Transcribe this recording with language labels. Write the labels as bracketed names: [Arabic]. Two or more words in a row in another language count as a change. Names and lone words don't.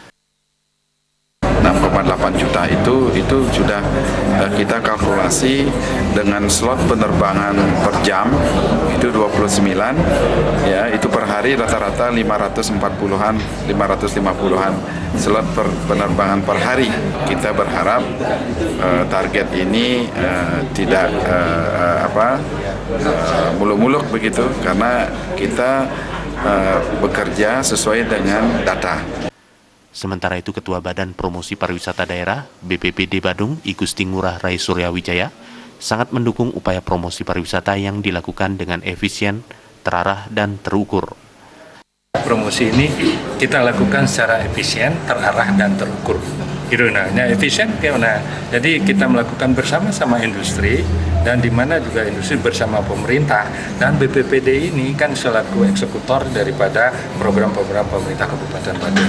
[Indonesian] 6,8 juta itu sudah kita kalkulasi dengan slot penerbangan per jam itu 29 ya, itu per hari rata-rata 540-an 550-an slot penerbangan per hari. Kita berharap target ini tidak muluk-muluk begitu, karena kita bekerja sesuai dengan data. Sementara itu, Ketua Badan Promosi Pariwisata Daerah BPPD Badung I Gusti Ngurah Rai Suryawijaya sangat mendukung upaya promosi pariwisata yang dilakukan dengan efisien, terarah, dan terukur. Promosi ini kita lakukan secara efisien, terarah, dan terukur. Efisien karena jadi kita melakukan bersama-sama industri, dan di mana juga industri bersama pemerintah, dan BPPD ini kan selaku eksekutor daripada program-program pemerintah Kabupaten Badung.